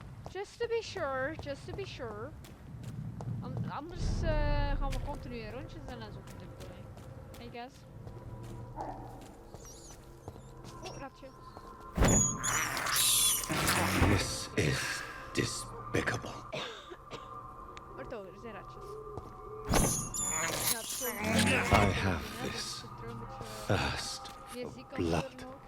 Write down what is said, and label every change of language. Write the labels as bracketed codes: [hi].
[en] Just to be sure, just to be sure. [nl] Anders gaan we continu in rondjes en dat is ook niet de bedoeling. [en] I guess. [nl] Oh, ratje. [en] This is despicable. [nl] Wordt over, er zijn ratjes. [en] I have this thirst for blood.